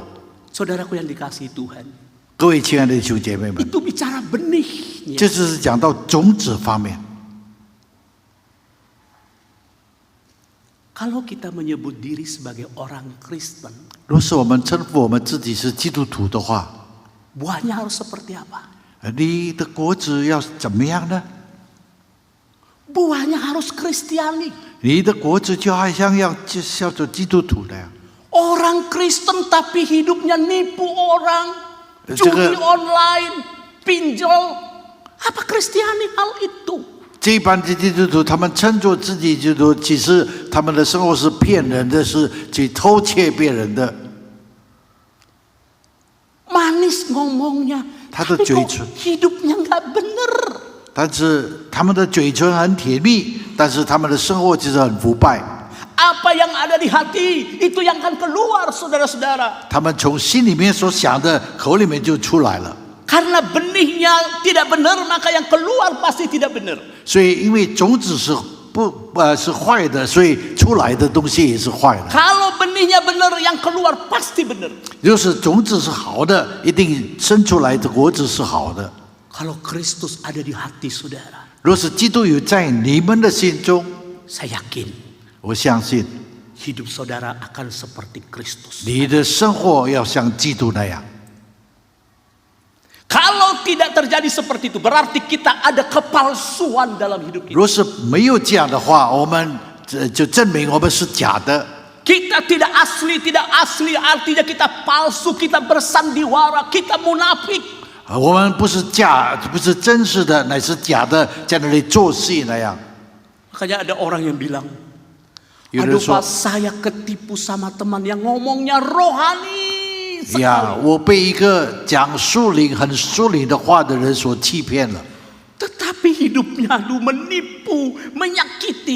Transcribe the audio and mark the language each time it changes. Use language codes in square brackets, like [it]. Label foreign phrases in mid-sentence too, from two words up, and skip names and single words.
[id] Saudaraku yang dikasihi Tuhan, [zh] 各位亲爱的弟兄姐妹们， [id] itu bicara benihnya. [zh] 这就是讲到种子方面。 [id] Kalau kita menyebut diri sebagai orang Kristen, [zh] 若是我们称呼我们自己是基督徒的话， [id] buahnya harus seperti apa? [zh] 你的果子要怎么样呢？ [id] Buahnya harus Kristiani. [zh] 你的果子就好像要叫做基督徒那样。 [id] Orang Kristen tapi hidupnya nipu orang, Jaga- judi online, pinjol. Apa Kristiani hal itu? [zh] 这一般的基督徒，他们称作自己基督徒，其实他们的生活是骗人的，是去偷窃别人的。 [id] Manis ngomongnya, [zh] 他的 [id] tapi [zh] 嘴 [id] kok [zh] 唇 [id] hidupnya nggak bener. [zh] 但是他们的嘴唇很甜蜜，但是他们的生活其实很腐败。 [id] Apa yang ada di hati itu yang akan keluar, saudara-saudara. [zh] 他们从心里面所想的，口里面就出来了。 [id] Karena benihnya tidak benar, maka yang keluar pasti tidak benar. [zh] 所以，因为种子是是坏的，所以出来的东西也是坏的。 [id] Kalau benihnya benar, yang keluar pasti benar. [zh] 就是种子是好的，一定生出来的果子是好的。 [id] Kalau Kristus ada di hati saudara, [zh] 若是基督有在你们的心中， [id] saya yakin [zh] 我相信 [id] hidup saudara akan seperti Kristus. [zh] 你的生活要像基督那样。 [id] Kalau tidak terjadi seperti itu, berarti kita ada kepalsuan dalam hidup kita. [zh] 若是没有这样的话，我们就证明我们是假的。 [id] Kita tidak asli, artinya kita palsu, kita bersandiwara, kita munafik. [zh] 我们不是假，不是真实的，乃是假的，在那里做戏那样。 [id] Makanya ada orang yang bilang, [zh] 有人 [id] Aduh [zh] 说 [id] Pak, saya ketipu sama teman yang ngomongnya rohani [zh] 呀， [id] sekali. [zh] 我被一个讲属灵很属灵的话的人所欺骗了。 [id] Tetapi hidupnya aduh menipu, menyakiti.